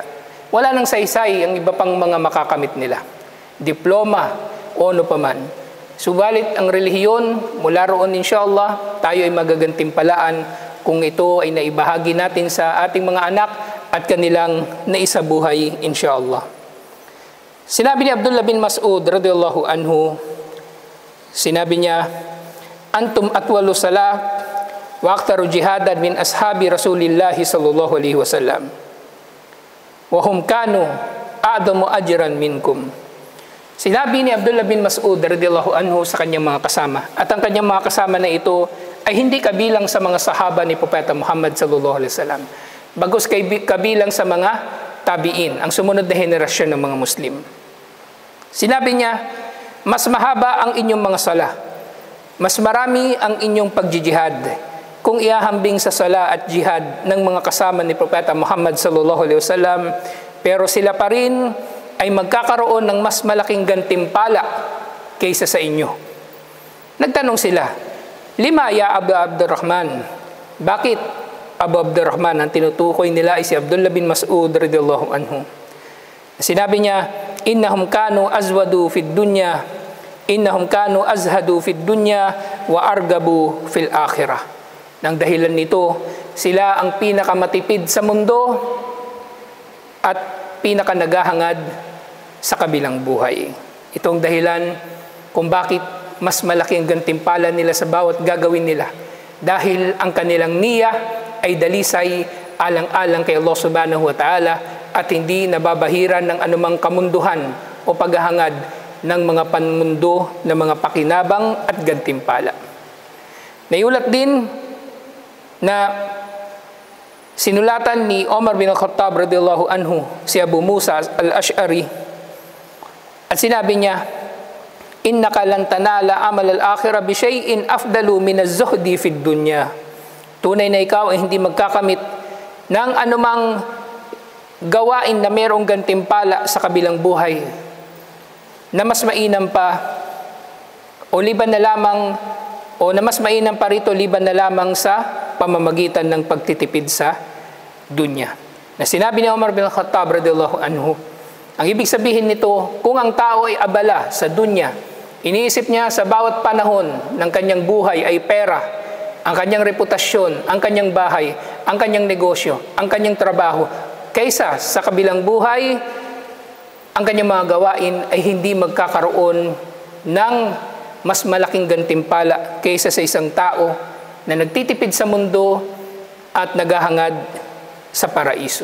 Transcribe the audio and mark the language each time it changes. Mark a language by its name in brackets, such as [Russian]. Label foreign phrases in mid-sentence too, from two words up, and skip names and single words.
[Filipino] Wala nang saysay ang iba pang mga makakamit nila, diploma o ano paman. Subalit ang relihiyon, mula roon insyaAllah, tayo ay magagantimpalaan kung ito ay naibahagi natin sa ating mga anak at kanilang naisabuhay insyaAllah. Sinabi ni Abdullah bin Mas'ud [Arabic] رضي الله عنه, [Filipino] sinabi niya, [Arabic] "أنتم أطول صلاة وأكثر جهادا من أصحاب رسول الله صلى الله عليه وسلم. وهم كانوا أعظم أجرا منكم." [Filipino] Sinabi ni Abdullah bin Mas'ud [Arabic] رضي الله عنه [Filipino] sa kanyang mga kasama, at ang kanyang mga kasama na ito ay hindi kabilang sa mga sahaba ni Propeta Muhammad [Arabic] صلى الله عليه وسلم, [Filipino] bagkus kabilang sa mga tabi'in, ang sumunod na henerasyon ng mga Muslim. Sinabi niya, mas mahaba ang inyong mga sala, mas marami ang inyong pagjihad kung ihahambing sa sala at jihad ng mga kasama ni Propeta Muhammad [Arabic] صلى الله عليه وسلم, [Filipino] pero sila pa rin ay magkakaroon ng mas malaking gantimpala kaysa sa inyo. Nagtanong sila, [Arabic] "لم يا أبا عبد الرحمن?" [Filipino] Bakit Abu Abdurrahman? Ang tinutukoy nila ay si Abdullah bin Mas'ud [Arabic] رضي الله عنه. [Filipino] Sinabi niya, [Arabic] "إنهم كانوا أزود في الدنيا، إنهم كانوا أزهد في الدنيا وأرغب في الآخرة." [Filipino] Nang dahilan nito, sila ang pinakamatipid sa mundo at pinakanagahangad sa kabilang buhay. Itong dahilan kung bakit mas malaki ang gantimpala nila sa bawat gagawin nila, dahil ang kanilang niya ay dalisay alang-alang kay Allah [Arabic] سبحانه وتعالى [Filipino] at hindi nababahiran ng anumang kamunduhan o paghahangad ng mga panmundo na mga pakinabang at gantimpala. Naiulat din na sinulatan ni Omar bin Khattab [Arabic] رضي الله عنه [Filipino] si Abu Musa al-Ash'ari at sinabi niya, [Arabic] "إنك لن تنال عمل الآخرة بشيء أفضل من الزهد في الدنيا." [Filipino] Tunay na ikaw ay hindi magkakamit ng anumang gawain na mayroong gantimpala sa kabilang buhay na mas mainam pa o liban na lamang o na mas mainam pa rito liban na lamang sa pamamagitan ng pagtitipid sa dunya. Na sinabi ni Umar bin Khattab [Arabic] رضي الله عنه, [Filipino] ang ibig sabihin nito, kung ang tao ay abala sa dunya, iniisip niya sa bawat panahon ng kanyang buhay ay pera, ang kanyang reputasyon, ang kanyang bahay, ang kanyang negosyo, ang kanyang trabaho, kaysa sa kabilang buhay, ang kanyang mga gawain ay hindi magkakaroon ng mas malaking gantimpala kaysa sa isang tao na nagtitipid sa mundo at naghahangad sa paraiso.